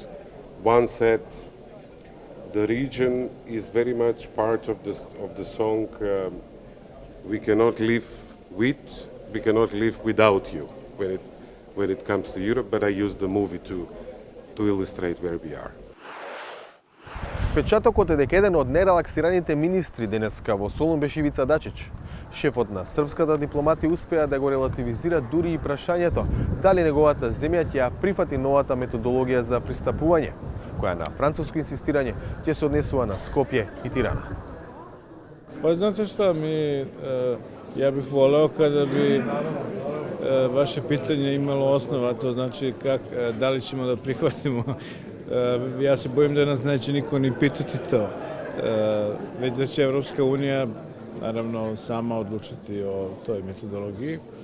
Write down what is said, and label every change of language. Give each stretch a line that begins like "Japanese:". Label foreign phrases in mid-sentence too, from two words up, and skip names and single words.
English: One said the region is very much part of the song "We cannot live with, we cannot live without you" when it comes to Europe. But I use the movie to illustrate where we are.
Macedonian: Впечатокот е дека еден од нерелаксираните министри денеска во Солун беше Ивица Дачич. Шефот на српската дипломатија успеа да го релативизира дури и прашањето дали неговата земја ќе ја прифати новата методологија за пристапување, која на француско инсистирање ќе се однесува на Скопје и Тирана.
Serbian: Pa znate šta, ja bih voleo kada bi vaše pitanje imalo osnova, to znači da li ćemo da prihvatimo. Ja se bojim da nas neće niko ni pitati to, već da će Evropska unija naravno sama odlučiti o toj metodologiji.